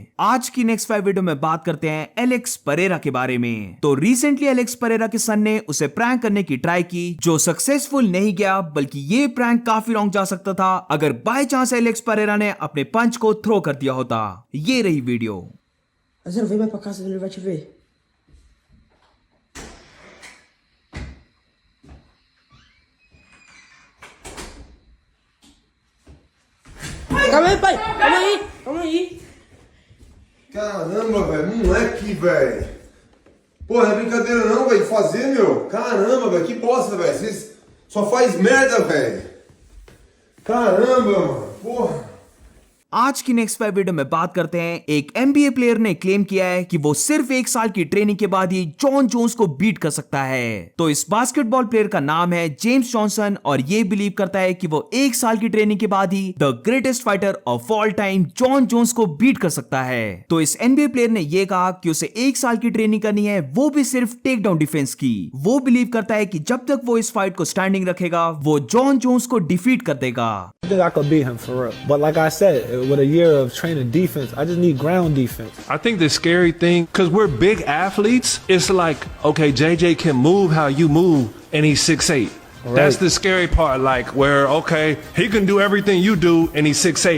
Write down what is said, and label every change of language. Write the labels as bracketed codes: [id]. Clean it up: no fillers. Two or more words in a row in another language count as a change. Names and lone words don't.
[hi] आज की [en] next fight video [hi] में बात करते हैं एलेक्स परेरा के बारे में। तो रिसेंटली एलेक्स परेरा के सन ने उसे प्रैंक करने की ट्राई की जो सक्सेसफुल नहीं गया, बल्कि ये प्रैंक काफी लॉन्ग जा सकता था अगर [en] by chance [hi] एलेक्स परेरा ने अपने पंच को थ्रो कर दिया होता। ये रही वीडियो। [pt] Mas eu não vem mais pra casa, ele vai te ver. Calma aí, pai! Calma aí! Calma aí! Caramba, velho, moleque, velho. Pô, não é brincadeira não, velho, de fazer, meu. Caramba, velho, que bosta, velho. Vocês só faz merda, velho. Caramba, mano, porra. [hi] आज की [en] next fight video [hi] में बात करते हैं एक [en] NBA player [hi] ने क्लेम किया है कि वो सिर्फ 1 साल की ट्रेनिंग के बाद ही जॉन जोन्स को बीट कर सकता है। तो इस [en] basketball player [hi] का नाम है जेम्स जॉनसन और ये बिलीव करता है कि वो 1 साल की ट्रेनिंग के बाद ही [en] the greatest fighter of all time [hi] जॉन जोन्स को बीट कर सकता है। तो इस [en] NBA player [hi] ने यह कहा कि उसे 1 साल की ट्रेनिंग करनी है, वो भी सिर्फ [en] take down defense [hi] की। वो बिलीव करता है कि जब तक वो इस फाइट को स्टैंडिंग रखेगा वो जॉन जोन्स को डिफीट कर देगा। [en] I think I could beat him for real. But like I said, with a year of training defense, I just need ground defense. I think the scary thing, because we're big athletes, it's like, okay, JJ can move how you move, and he's 6'8". Right. That's the scary part, like where, okay, he can do everything you do, and he's 6'8".